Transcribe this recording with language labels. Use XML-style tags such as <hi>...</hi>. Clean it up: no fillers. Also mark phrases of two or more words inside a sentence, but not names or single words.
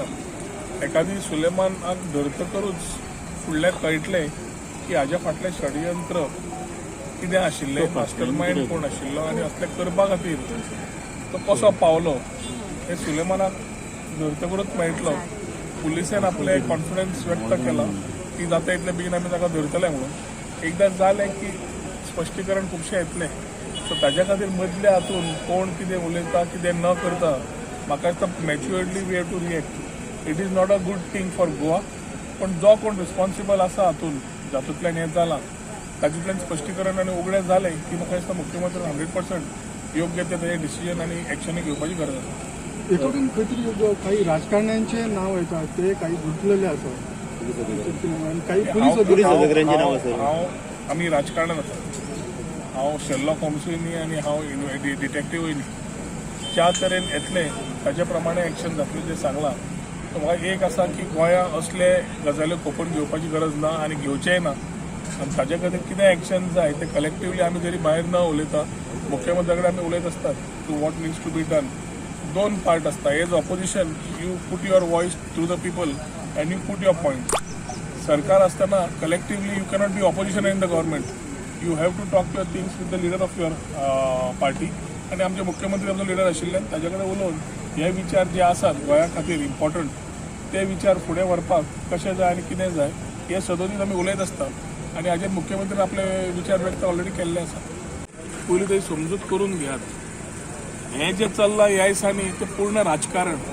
<kok>एखादी सुलेमानाक धरतकरूच फुडल्या कळटलें की हाज्या फाटलें षडयंत्र कितें आशिल्लें,</kok> <en>master mind</en> <kok>कोण आशिल्लो आनी असलें करपा खातीर तो कसो पावलो हें सुलेमानाक धरतकरूच मेळटलो. पुलिसेन आपले कॉन्फिडन्स व्यक्त केला की जाता इतले बेगीन आमी ताका धरतले म्हणून. एकदां जालें की स्पश्टीकरण खुबशें येतलें. सो ताज्या खातीर मदल्या हातून कोण कितें उलयता कितें न करता म्हाका दिसता मॅच्युअर्डली</kok> <en>we have to react. It is not a good thing for Goa.</en> <kok>पण जो कोण रिस्पॉन्सिबल आसा हातून जातूंतल्यान हें जालां तातूंतल्यान स्पश्टीकरण आनी उगडें जालें की म्हाका दिसता मुख्यमंत्री 100% योग्य ते डिसिजन आनी एक्शनी घेवपाची गरज आसा.</kok> <mr>एकूण खंय तरी काही राजकारण्यांचे नाव येतात ते काही गुंतलेले आसात आणि काही पोलीस अधिकाऱ्यांचे नाव</mr> <kok>हांव आमी राजकारणांत आसा. हांव शेर्लॉक होम्सूय न्ही आनी हांव डिटेक्टिव्हूय न्ही. ज्या तरेन येतले ताचे प्रमाणे एक्शन जातलें जें सांगलां तो म्हाका एक आसा की गोंयांत असले गजाल्यो खपून घेवपाची गरज ना आनी घेवचेय ना. आनी ताजे खातीर कितें एक्शन जाय ते कलेक्टिवली आमी जरी भायर न उलयता मुख्यमंत्री कडेन आमी उलयत आसतात</kok> <en>to what needs to be done.</en> <kok>दोन पार्ट आसता.</kok> <en>As opposition you put your voice through the people and you put your point.</en> <kok>सरकार आसतना</kok> <en>collectively you cannot be opposition in the government. You have to talk your things with the leader of your party.</en> <kok>आनी आमचे मुख्यमंत्री आमचो लिडर आशिल्ल्यान ताजे कडेन उलोवन हे विचार जे आसात गोंया खातीर इम्पॉर्टंट ते विचार फुडें व्हरपाक कशें जाय आनी कितें जाय हे सदोदीत आमी उलयत आसता. आनी हाजेर मुख्यमंत्र्यान आपले विचार व्यक्त ऑलरेडी केल्ले आसा. पयलीं तरी समजूत करून घेयात हें जें चल्लां ह्या दिसांनी तें पूर्ण राजकारण.</kok>